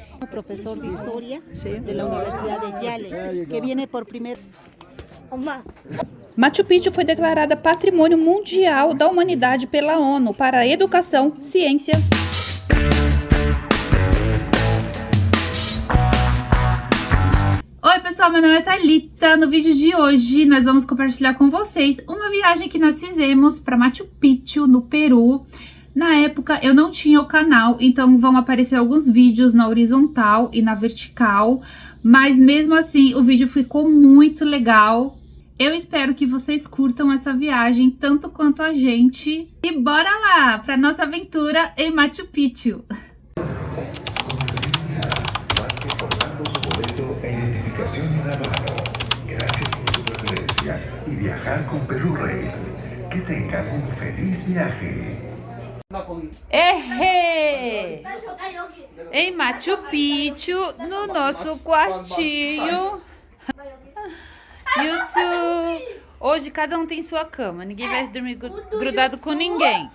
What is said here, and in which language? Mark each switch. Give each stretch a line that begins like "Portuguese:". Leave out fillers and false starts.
Spanish: Profesor de Historia de la Universidad de Yale, que viene por primera.
Portuguese: Machu Picchu foi declarada Patrimônio Mundial da Humanidade pela ONU para a Educação, Ciência. Oi pessoal, meu nome é Thalita. No vídeo de hoje nós vamos compartilhar com vocês uma viagem que nós fizemos para Machu Picchu, no Peru. Na época eu não tinha o canal, então vão aparecer alguns vídeos na horizontal e na vertical, mas mesmo assim o vídeo ficou muito legal. Eu espero que vocês curtam essa viagem tanto quanto a gente. E bora lá para nossa aventura em Machu Picchu.
Spanish: Gracias por su preferencia y viajar con Perú Rail. Que tengan un feliz viaje.
Portuguese: Errei! Em Machu Picchu, no nosso quartinho. Isso! Hoje cada um tem sua cama, ninguém vai dormir grudado com ninguém.